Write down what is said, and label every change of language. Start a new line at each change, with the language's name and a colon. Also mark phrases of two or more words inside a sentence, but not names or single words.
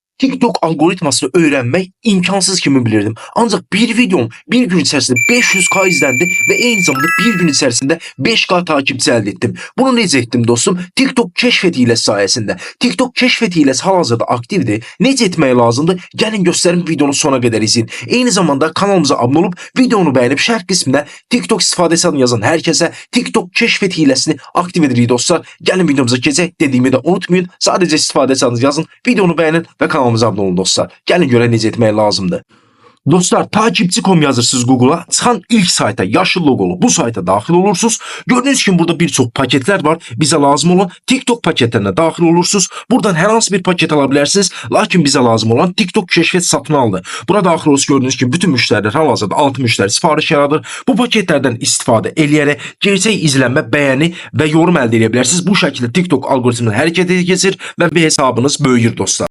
Turkish: TikTok algoritmasını öğrenmek imkansız kimi bilirdim. Ancak bir videom bir gün içerisinde 500K izlendi ve aynı zamanda bir gün içerisinde 5K takipçi elde ettim.
Azerbaijani: Bunu necə etdim dostum?
Turkish: TikTok keşfet hilesi sayesinde. TikTok keşfet hilesi hal-hazırda aktifdir.
Azerbaijani: Necə etmək lazımdır? Gəlin göstərim,
Turkish: videonu sona kadar izleyin. Aynı zamanda kanalımıza abone olup videonu beğenip
Azerbaijani: şərh qismində TikTok istifadəsi adını yazan
Turkish: herkese TikTok keşfet hilesini aktif edirik dostlar. Gəlin videomuza keçək. Dediğimi de unutmayın. Sadece
Azerbaijani: istifadəsi adını yazın,
Turkish: videonu beğenin ve kanalımıza abone olun dostlar.
Azerbaijani: Gəlin görək necə etmək lazımdır. Dostlar, takipçi.com yazırsınız Google'a, çıxan ilk sayta yaşıl logolu bu sayta daxil olursunuz.
Turkish: Gördüğünüz kimi burada bir çox paketler var. Bize lazım olan TikTok paketlerine daxil olursunuz. Buradan hər hansı bir paket alabilirsiniz. Lakin bize lazım olan TikTok keşfet satın aldı. Burada daxil olursunuz, gördüğünüz gibi bütün müşteriler hal-hazırda 6 müşteri sifariş yaradır.
Azerbaijani: Bu paketlerden istifadə eləyərək gerçək izlənmə, bəyəni və yorum əldə edə bilərsiniz. Bu şəkildə TikTok algoritmini hərəkətə keçir və hesabınız böyüyür dostlar.